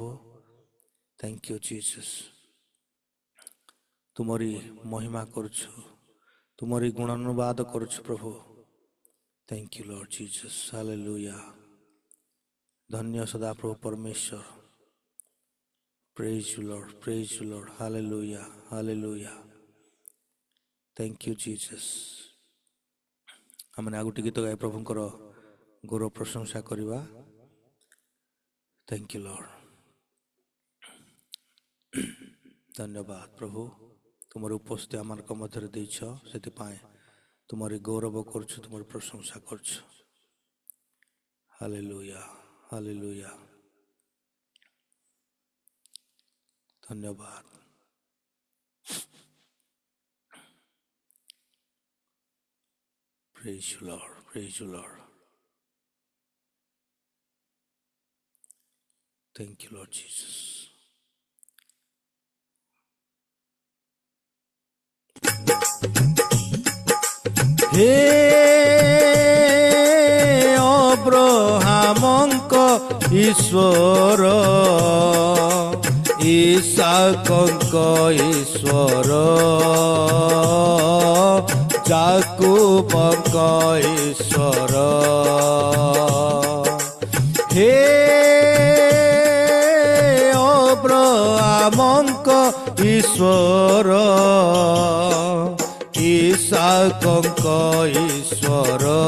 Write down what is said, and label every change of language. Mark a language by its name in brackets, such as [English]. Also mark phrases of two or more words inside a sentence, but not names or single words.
[English] Thank you Jesus. [Odia] ତୁମରି ମହିମା କରୁଛୁ, ତୁମରି ଗୁଣାନୁବାଦ କରୁଛୁ ପ୍ରଭୁ। [English] Thank you Lord Jesus. [Odia] ହାଲେଲୁୟା, ଧନ୍ୟ ସଦା ପ୍ରଭୁ ପରମେଶ୍ୱର। [English] Praise you, Lord. Praise you, Lord. Hallelujah. Hallelujah. Thank you, Jesus. [Odia] ଆମେ ଆଉ ଗୋଟେ ଗୀତ ଗାଇ ପ୍ରଭୁଙ୍କର ଗୌରବ ପ୍ରଶଂସା କରିବା। [English] Thank you, Lord. [Odia] ଧନ୍ୟବାଦ ପ୍ରଭୁ, ତୁମର ଉପସ୍ଥିତି ଆମମାନଙ୍କ ମଧ୍ୟରେ ଦେଇଛ, ସେଥିପାଇଁ ତୁମର ଗୌରବ କରୁଛୁ, ତୁମର ପ୍ରଶଂସା କରୁଛୁ। ହାଲେଲୁୟା, ହାଲେଲୁୟା। ଧନ୍ୟବାଦ। [English] Praise you, Lord. Praise you, Lord. Thank you, Lord Jesus. [Odia] হে ଅବ୍ରାହ୍ମଙ୍କ ଈଶ୍ୱର, ଇସାକଙ୍କ ଈଶ୍ୱର, ଯାକୋବଙ୍କ ଈଶ୍ୱର, ହେ ଅବ୍ରାହ୍ମଙ୍କ ଈଶ୍ୱର, ଇସାକଙ୍କ ଈଶ୍ୱର,